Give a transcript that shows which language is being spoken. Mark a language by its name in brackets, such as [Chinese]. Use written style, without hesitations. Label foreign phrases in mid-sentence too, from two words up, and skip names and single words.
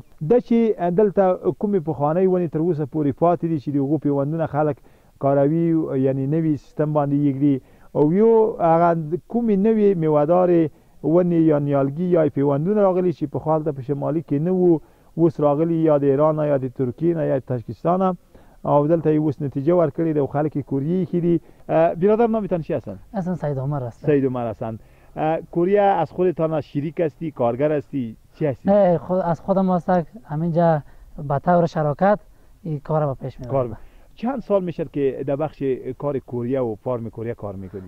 [Pashto] ده چې دلته کومې پخوانۍ ونې تر اوسه پورې پاتې دي چې د هغو پیوندونه خلک کاروي، یعنی نوي سیستم باندې یږدي، او یو هغه کومې نوې میوهدارې ونې یا نیالګي یا پیوندونه راغلي چې پخوا هلته په شمالي کې نه وو، اوس راغلي یا د ایران یا د ترکیې نه یا د تاجیکستان، او دلته یې اوس نتیجه ورکړې ده او خلک یې کوریه ایښي دي. [Persian] برادر نامتان چی هستند؟ اصلا سید عمر هستم. سید عمر هستند. کوریا از خودتان شریک هستی، کارگر هستی، چی هستی؟ نه، از خودم هستم. همینجا به طور شراکت این کار رو پیش میبرم. چند سال میشه که در بخش کار کوریا و فارم کوریا کار میکنی؟